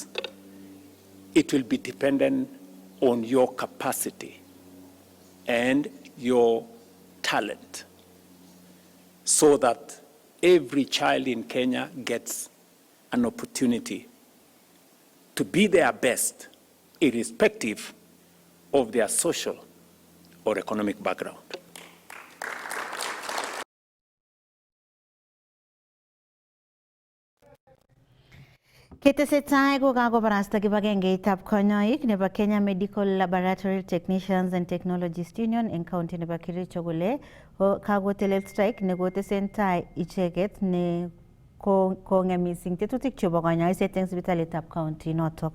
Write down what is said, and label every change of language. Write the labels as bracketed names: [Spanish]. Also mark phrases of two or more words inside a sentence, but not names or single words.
[English] It will be dependent on your capacity and your talent, so that every child in Kenya gets an opportunity to be their best, irrespective of their social or economic background. [Kalenjin] Ketesetai ko kakobarasta kibagengeitab konyoik nebo Kenya Medical Laboratory Technicians and Technologists Union eng county nebo Kericho kole kakotelel strike nekotesentai icheket ne kong'em mising tetutik chebo konyoiset eng sipitalitab county notok.